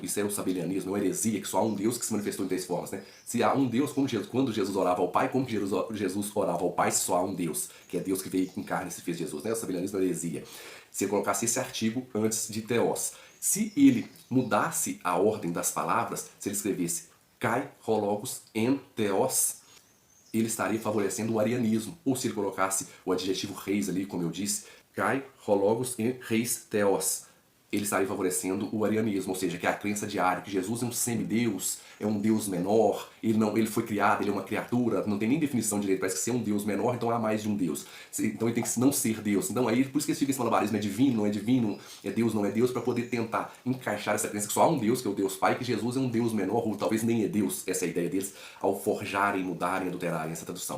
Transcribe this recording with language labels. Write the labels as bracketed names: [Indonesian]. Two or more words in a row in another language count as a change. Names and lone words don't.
[Portuguese] Isso é o sabelianismo, é uma heresia, que só há um Deus que se manifestou em 3 formas. Né? Se há um Deus, quando Jesus orava ao Pai, como que Jesus orava ao Pai se só há um Deus, que é Deus que veio em carne e se fez Jesus. Né? O sabelianismo é uma heresia. Se ele colocasse esse artigo antes de theos. Se ele mudasse a ordem das palavras, se ele escrevesse [Greek] καὶ ὁ λόγος ἦν θεός, [Portuguese] ele estaria favorecendo o arianismo. Ou se ele colocasse o adjetivo reis ali, como eu disse, [Greek] καὶ ὁ λόγος ἦν εἷς θεός, [Portuguese] ele estaria favorecendo o arianismo, ou seja, que é a crença diária, que Jesus é um semideus, é um Deus menor, ele foi criado, ele é uma criatura, não tem nem definição direito, parece que ser um Deus menor, então há mais de um Deus. Então ele tem que não ser Deus. Então aí, por isso que fica esse malabarismo, é divino, não é divino, é Deus, não é Deus, para poder tentar encaixar essa crença que só há um Deus, que é o Deus Pai, que Jesus é um Deus menor, ou talvez nem é Deus, essa é a ideia deles, ao forjarem, mudarem, adulterarem essa tradução.